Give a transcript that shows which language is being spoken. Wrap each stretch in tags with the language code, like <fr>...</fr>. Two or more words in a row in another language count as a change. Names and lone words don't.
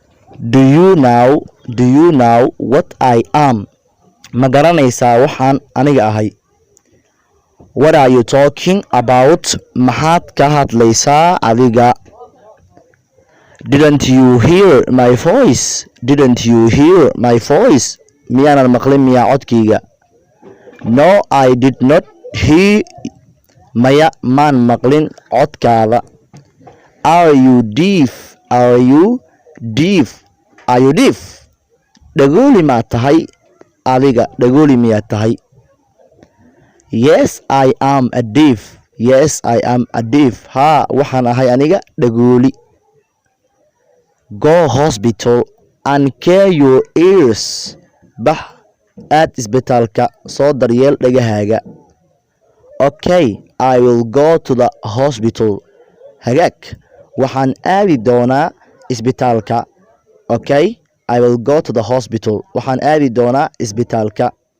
<en>Do you know what I am?</en> <so>Ma garanaysaa waxaan aniga ahay?</so> <en>What are you talking about?</en> <so>Maxaad ka hadlaysaa adiga?</so> <en>Didn't you hear my voice? Didn't you hear my voice?</en> <so>Miyaanan maqlin miyaa codkayga?</so> <en>No, I did not hear.</en> <so>Maya maan maqlin codkaada.</so> <en>Are you deaf? Are you deaf? Are you deaf?</en> <so>Dhagooli ma tahay? Adiga dhagooli miyaa tahay?</so> <en>Yes, I am a deaf. Yes, I am a deaf.</en> <so>Haa, waxaan ahay aniga dhagooli.</so> <en>Go hospital and care your ears.</en> <so>Bax aad isbitaalka soo daryeel dhagahaaga.</so> <en>Okay, I will go to the hospital.</en> <so>Hagaag, waxaan aadi doonaa isbitaalka.</so> <en>Okay, I will go to the hospital.</en> <so>Waxaan aadi doonaa isbitaalka.</so>